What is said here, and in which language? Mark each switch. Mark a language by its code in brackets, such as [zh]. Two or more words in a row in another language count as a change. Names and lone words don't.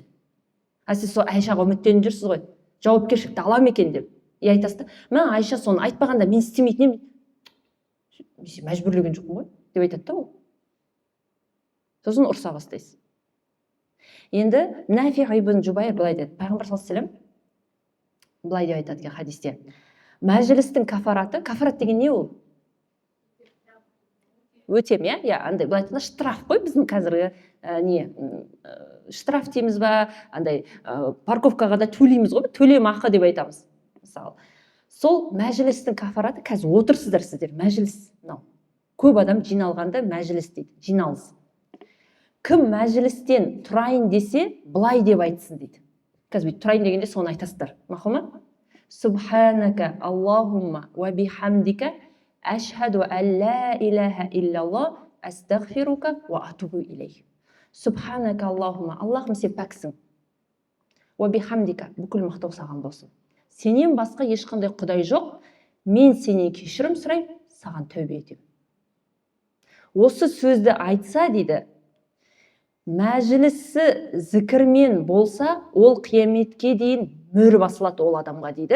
[kk] Сіз сол Айшаға үміттеніп жүрсіз ғой. Жауапкершілікті алам екен деп. Айтасыз да, мен Айша соны айтпағанда мен істемейтін едім. Мәжбүрлеген жоқпын ғой деп айтады да ол. Сосын ұрса бастайсыз. Енді Нафи ибн Жубайр былай деді. Пайғамбар [ar] صلى الله عليه وسلم [kk] былай деп айтады екен хадисте. Мәжілістің кафараты, кафарат деген не ол? Өтем, иә, андай былай айтқанда штраф қой біздің қазіргі штраф дейміз ба, андай парковкаға да төлейміз ғой, төлем ақы деп айтамыз. Мысалы, сол мәжілістің кафараты, қазір отырсыздар сіздер, мәжіліс, мынау көп адам жиналғанда мәжіліс дейді, жиналыс. Кім мәжілістен тұрайын десе, былай деп айтсын дейді. Қазір тұрайын дегенде соны айтасыздар, мақұл ма? [ar] سبحانك اللهم وبحمدك أشهد أن لا إله إلا الله أستغفرك وأتوب إليك. سبحانك اللهم, [kk] Аллахым сен пәксің. [ar] وبحمدك, [kk] бүкіл мақтау саған болсын. Сенен басқа ешқандай құдай жоқ, мен сенен кешірім сұраймын, саған тәубе етемін. Осы сөзді айтса дейді, мәжілісі зікірмен болса, ол қияметке дейін мөр басылады ол адамға дейді.